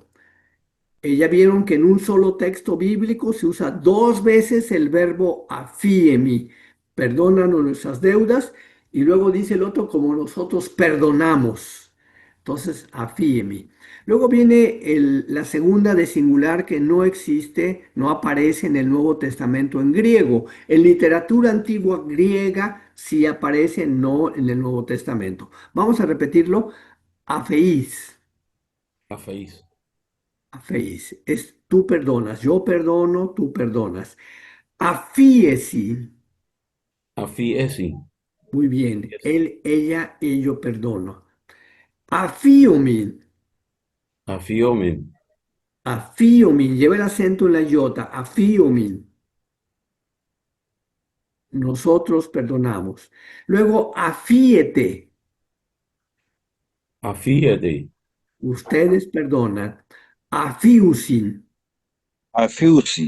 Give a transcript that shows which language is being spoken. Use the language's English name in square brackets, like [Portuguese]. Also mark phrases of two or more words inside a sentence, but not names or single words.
[Spanish] Ya vieron que en un solo texto bíblico se usa dos veces el verbo afiemi, perdónanos nuestras deudas, y luego dice el otro como nosotros perdonamos. Entonces, afiemi. Luego viene la segunda de singular que no existe, no aparece en el Nuevo Testamento en griego. En literatura antigua griega sí aparece, no en el Nuevo Testamento. Vamos a repetirlo. Afeís. Caféis. Afeís es tú perdonas, yo perdono, tú perdonas. Afíesi, Afiesi. muy bien, él, ella, ello perdono. Afíomin, Afiomen. afíomin, lleva el acento en la iota, afíomin, nosotros perdonamos. Luego, afíete, Afiete. ustedes perdonan. Afiusin, afiusi,